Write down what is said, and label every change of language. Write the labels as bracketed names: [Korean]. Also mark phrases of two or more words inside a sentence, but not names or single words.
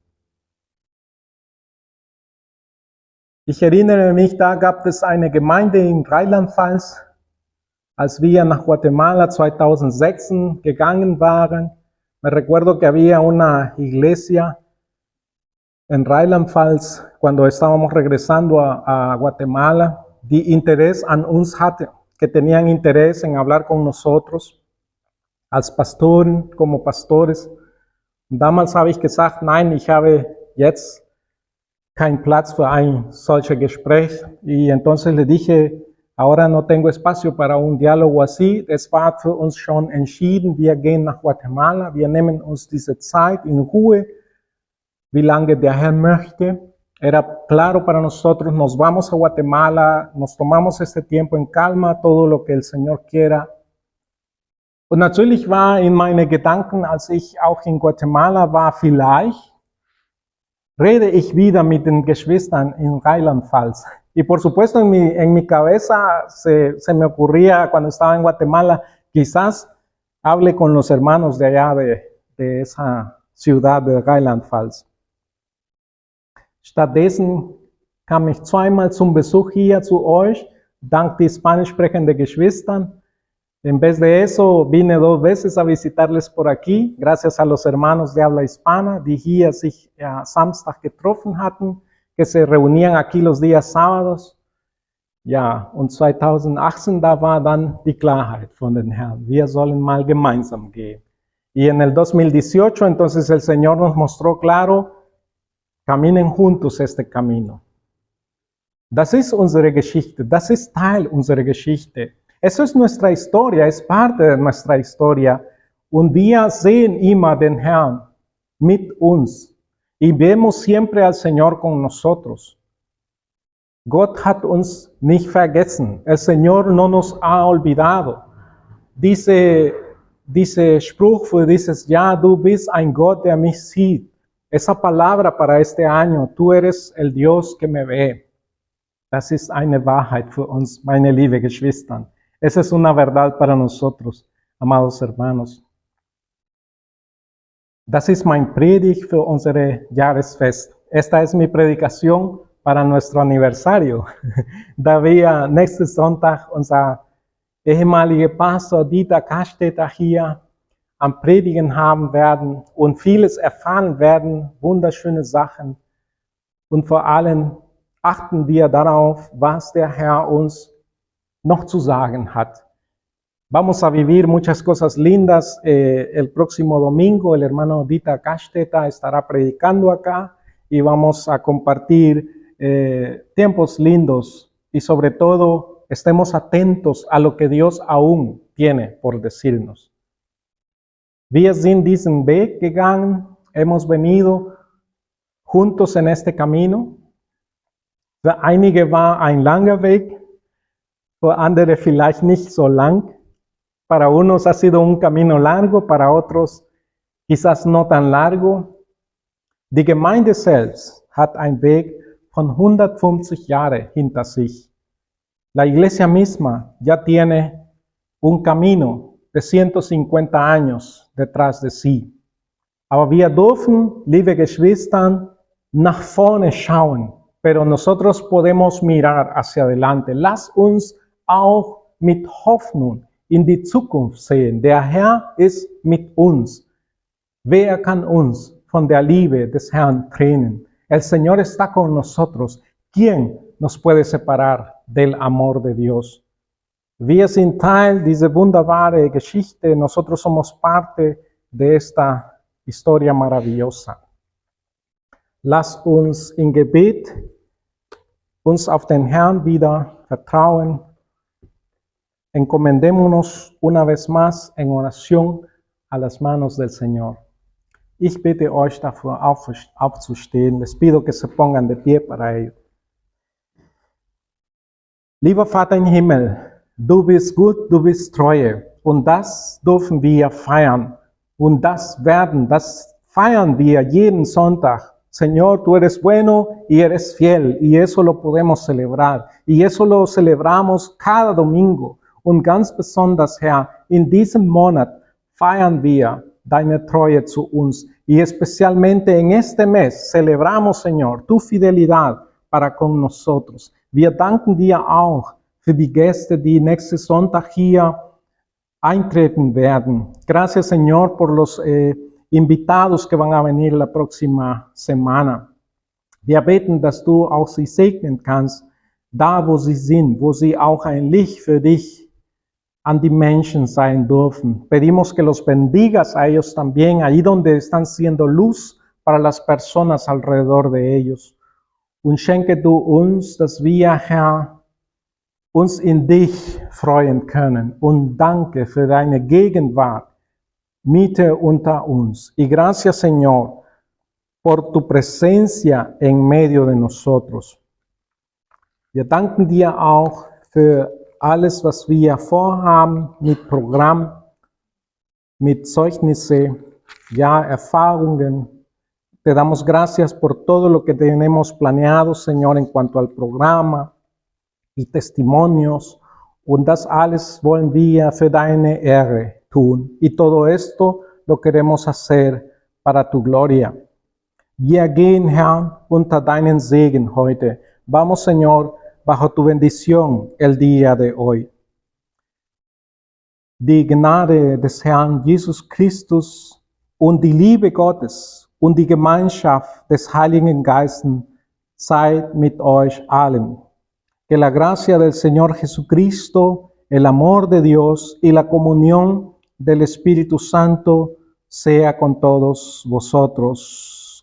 [German] Ich erinnere mich, da gab es eine Gemeinde in Rheinland-Pfalz, als wir nach Guatemala 2006 gegangen waren. [Spanish] Me recuerdo que había una iglesia en Rheinland-Pfalz cuando estábamos regresando a Guatemala, [German] die Interés an uns hatte, [Spanish] que tenían interés en hablar con nosotros, [German] als Pastoren, [Spanish] como pastores. [German] Damals habe ich gesagt, nein, ich habe jetzt keinen Platz für ein solches Gespräch. [Spanish] Y entonces le dije, ahora no tengo espacio para un diálogo así. [German] Es war für uns schon entschieden, wir gehen nach Guatemala, wir nehmen uns diese Zeit in Ruhe, wie lange der Herr möchte. [Spanish] Era claro para nosotros, nos vamos a Guatemala, nos tomamos este tiempo en calma, todo lo que el Señor quiera. [German] Und natürlich war in meine Gedanken, als ich auch in Guatemala war, vielleicht rede ich wieder mit den Geschwistern in Rheinland-Pfalz. [Spanish] Y por supuesto en mi cabeza se me ocurría cuando estaba en Guatemala, quizás hable con los hermanos de allá de esa ciudad de Rheinland-Pfalz. [German] Stattdessen kam ich zweimal zum Besuch hier zu euch, dank die spanisch sprechenden Geschwistern. [Spanish] En vez de eso, vine 2 veces a visitarles por aquí, gracias a los hermanos de habla hispana, [German] die hier sich Samstag getroffen hatten, [Spanish] que se reunían aquí los días sábados. [German] Ja, und 2018, da war dann die Klarheit von den Herrn. Wir sollen mal gemeinsam gehen. [Spanish] Y en el 2018, entonces el Señor nos mostró claro, caminen juntos este camino. [German] Das ist unsere Geschichte, das ist Teil unserer Geschichte. [Spanish] Eso es nuestra historia, es parte de nuestra historia. [German] Und wir sehen immer den Herrn mit uns. [Spanish] Y vemos siempre al Señor con nosotros. [German] Gott hat uns nicht vergessen. [Spanish] El Señor no nos ha olvidado. [German] Dice Spruch für dieses Jahr, du bist ein Gott, der mich sieht. [Spanish] Esa palabra para este año, tú eres el Dios que me ve. [German] Das ist eine Wahrheit für uns, meine liebe Geschwister. [Spanish] Esa es una verdad para nosotros, amados hermanos. [German] Das ist mein Predigt für unsere Jahresfest. [Spanish] Esta es mi predicación para nuestro aniversario. [German] Da wir nächsten Sonntag unser ehemaliger Pastor Dieter Kastetter hier am Predigen haben werden und vieles erfahren werden, wunderschöne Sachen. Und vor allem achten wir darauf, was der Herr uns noch zu sagen hat. [Spanish] Vamos a vivir muchas cosas lindas. El próximo domingo el hermano Dieter Kastetter estará predicando acá y vamos a compartir tiempos lindos y sobre todo estemos atentos a lo que Dios aún tiene por decirnos. [German] Wir sind diesen Weg gegangen, [Spanish] hemos venido juntos en este camino. [German] Für einige war ein langer Weg, für andere vielleicht nicht so lang. [Spanish] Para unos ha sido un camino largo, para otros quizás no tan largo. [German] Die Gemeinde selbst hat einen Weg von 150 Jahren hinter sich. [Spanish] La iglesia misma ya tiene un camino de 150 años detrás de sí. [German] Aber wir dürfen, liebe Geschwister, nach vorne schauen, [Spanish] pero nosotros podemos mirar hacia adelante. [German] Lass uns auch mit Hoffnung in die Zukunft sehen. Der Herr ist mit uns. Wer kann uns von der Liebe des Herrn trennen? [Spanish] El Señor está con nosotros. ¿Quién nos puede separar del amor de Dios? [German] Wir sind Teil dieser wunderbaren Geschichte. [Spanish] Nosotros somos parte de esta historia maravillosa. [German] Lass uns in Gebet uns auf den Herrn wieder vertrauen. [Spanish] Encomendémonos una vez más en oración a las manos del Señor. [German] Ich bitte euch dafür aufzustehen. [Spanish] Les pido que se pongan de pie para ello. [German] Lieber Vater im Himmel, du bist gut, du bist treu. Und das dürfen wir feiern. Und das feiern wir jeden Sonntag. [Spanish] Señor, tú eres bueno y eres fiel. Y eso lo podemos celebrar. Y eso lo celebramos cada domingo. [German] Und ganz besonders, Herr, in diesem Monat feiern wir deine Treue zu uns. [Spanish] Y especialmente en este mes celebramos, Señor, tu fidelidad para con nosotros. [German] Wir danken dir auch für die Gäste, die nächsten Sonntag hier eintreten werden. [Spanish] Gracias, Señor, por los invitados que van a venir la próxima semana. [German] Wir beten, dass du auch sie segnen kannst, da wo sie sind, wo sie auch ein Licht für dich an die Menschen sein dürfen. [Spanish] Pedimos que los bendigas a ellos también, ahí donde están siendo luz para las personas alrededor de ellos. [German] Und schenke du uns, dass wir, Herr, uns in dich freuen können. Und danke für deine Gegenwart, Mitte unter uns. [Spanish] Y gracias, Señor, por tu presencia en medio de nosotros. [German] Wir danken dir auch für alles, was wir vorhaben mit Programm, mit Zeugnisse, ja, Erfahrungen. [Spanish] Te damos gracias por todo lo que tenemos planeado, Señor, en cuanto al programa y testimonios. [German] Und das alles wollen wir für deine Ehre tun. [Spanish] Y todo esto lo queremos hacer para tu gloria. [German] Wir gehen, Herr, unter deinen Segen heute. [Spanish] Vamos, Señor, bajo tu bendición el día de hoy. [German] Die Gnade des Herrn Jesus Christus und die Liebe Gottes und die Gemeinschaft des Heiligen Geistes sei mit euch allen. [Spanish] Que la gracia del Señor Jesucristo, el amor de Dios y la comunión del Espíritu Santo sea con todos vosotros.